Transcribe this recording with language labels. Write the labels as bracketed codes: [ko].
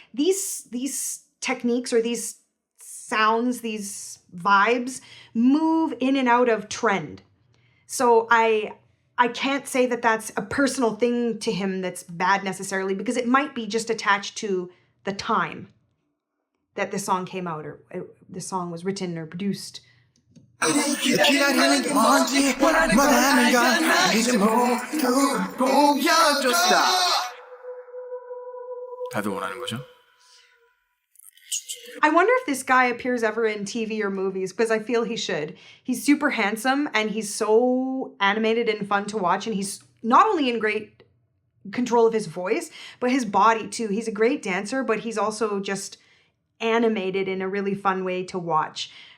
[en] These techniques or these sounds, these vibes move in and out of trend. So I can't say that that's a personal thing to him that's bad necessarily, because it might be just attached to the time that the song came out, or the song was written or produced. [ko] 기다리는 게 뭔지 원하는 건 이제 모두 보여줬어. 다들 원하는 거죠? [en] I wonder if this guy appears ever in TV or movies, because I feel he should. He's super handsome and he's so animated and fun to watch, and he's not only in great control of his voice, but his body too. He's a great dancer, but he's also just animated in a really fun way to watch.